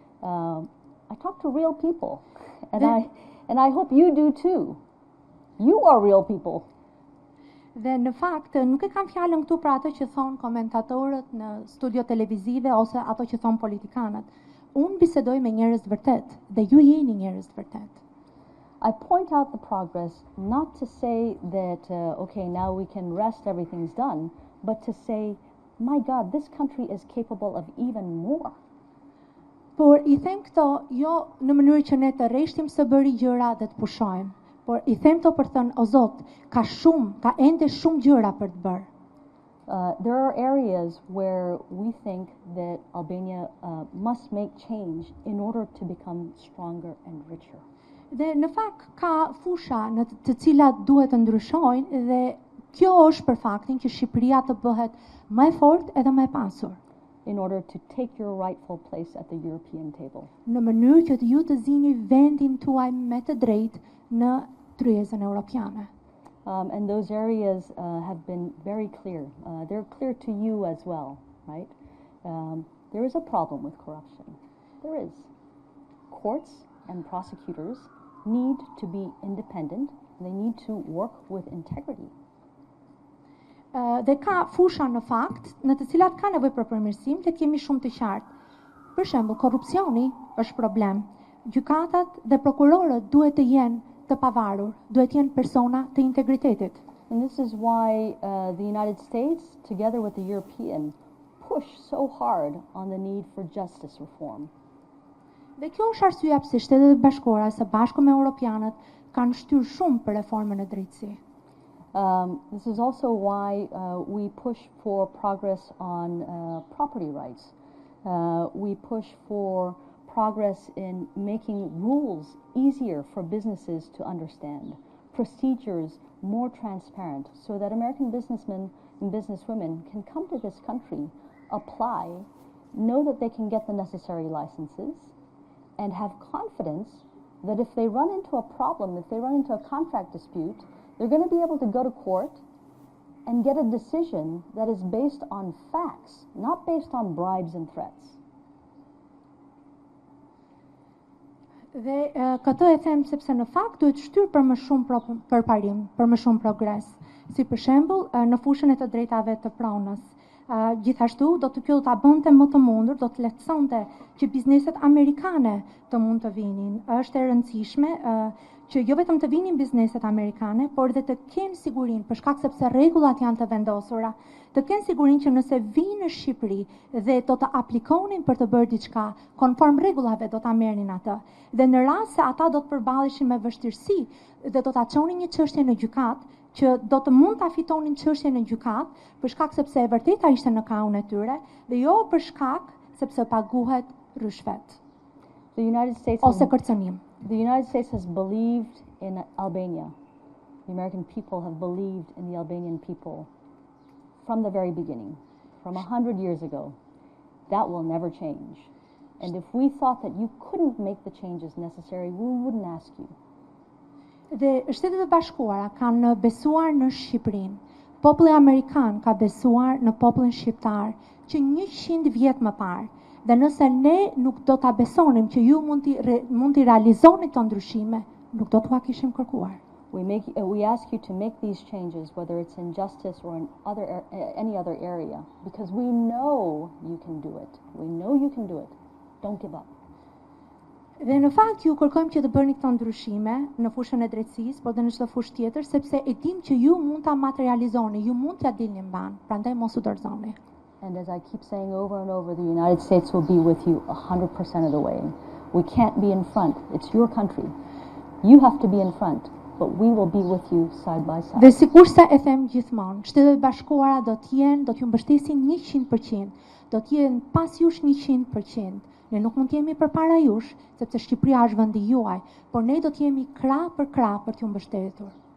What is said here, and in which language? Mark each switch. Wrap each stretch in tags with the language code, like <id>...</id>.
<en>I talk to real people, and I hope you do too. You are real people.</en> <sq>Dhe në fakt nuk e kam fjalën këtu për ato që thon komentatorët në studio televizive ose ato që thon politikanët. Unë bisedoj me njerëz të vërtet dhe ju jeni njerëz të vërtet.</sq> <en>I point out the progress not to say that okay, now we can rest, everything's done, but to say, my God, this country is capable of even more.</en> <sq>Por I them këto jo në mënyrë që ne të rreshtim së bëri gjëra dhe të pushojmë, por I them këto për të thënë, o Zot, ka ende shumë gjëra për të bërë.</sq> <en>There are areas where we think that Albania must make change in order to become stronger and richer.</en> <sq>Dhe në fakt ka fusha në të cilat duhet të ndryshojnë dhe kjo është për faktin që Shqipëria të bëhet më e fortë edhe më e pasur.</sq> <en>In order to take your rightful place at the European table.</en> <sq>Në mënyrë që ju të zini vendin tuaj me të drejtë në tryezën europiane.</sq> <en>And those areas have been very clear. They're clear to you as well, right? There is a problem with corruption. There is. Courts and prosecutors need to be independent. They need to work with integrity.</en> <sq>Dhe ka fusha në fakt në të cilat ka nevojë për përmirësim, le të kemi shumë të qartë. Për shembull, korrupsioni është problem. Gjykatat dhe prokurorët duhet të jenë të pavarur, duhet të jenë persona të integritetit.</sq> <en>And this is why the United States, together with the European, push so hard on the need for justice reform.</en> <sq>Dhe kjo është arsyeja pse Shtetet e Bashkuara së bashku me Europianët kanë shtyrë shumë për reformën e drejtësi.</sq> <en>This is also why we push for progress on property rights. We push for progress in making rules easier for businesses to understand, procedures more transparent, so that American businessmen and businesswomen can come to this country, apply, know that they can get the necessary licenses, and have confidence that if they run into a problem, if they run into a contract dispute, they're going to be able to go to court and get a decision that is based on facts, not based on bribes and threats.</en> <sq>Dhe këtë e them sepse në fakt duhet shtyrë për më shumë përparim, për më shumë progres. Si për shembull, në fushën e të drejtave të pronës. Gjithashtu do të ta bënte më të mundur, do të lehtësonte që bizneset amerikane të mund të vinin. Është e rëndësishme që jo vetëm të vinin bizneset amerikane, por dhe të kenë sigurinë, për shkak sepse rregullat janë të vendosura, të kenë sigurinë që nëse vinë në Shqipëri dhe do të aplikonin për të bërë diçka konform rregullave, do ta merrnin atë. Dhe në rast se ata do të përballeshin me vështirësi dhe do ta çonin një çështje në gjykat, që do të mund ta fitonin çështjen në gjykat, për shkak sepse e vërteta ishte në kaun e tyre, dhe jo për shkak sepse paguhet rishvet. Ose kërcënim.</sq> <en>The United States has believed in Albania. The American people have believed in the Albanian people from the very beginning, from 100 years ago. That will never change. And if we thought that you couldn't make the changes necessary, we wouldn't ask you.</en> <sq>Dhe Shtetet e Bashkuara kanë besuar në Shqipërinë. Populli amerikan ka besuar në popullin shqiptar që 100 vjet më parë. Dhe nëse ne nuk do ta besonim që ju mund t'i realizoni këto ndryshime, nuk do t'ua kishim kërkuar.</sq> <en>We ask you to make these changes, whether it's in justice or in any other area, because we know you can do it. We know you can do it. Don't give up.</en> <sq>Dhe në fakt ju kërkojmë që të bëni këto ndryshime në fushën e drejtësisë, por edhe në çdo fushë tjetër, sepse e dim që ju mund ta materializoni, ju mund t'ia dilni mban, prandaj mos u dorëzoni.</sq> <en>And as I keep saying over and over, the United States will be with you 100% of the way. We can't be in front. It's your country. You have to be in front, but we will be with you side by side.</en> <sq>Dhe sikurse e them gjithmonë, Shtetet e Bashkuara do t'ju mbështesin 100%, do t'jenë pas jush 100%. Ne nuk mund t'jemi përpara jush, sepse Shqipëria është vendi juaj, por ne do t'jemi krah për t'ju mbështetur.</sq>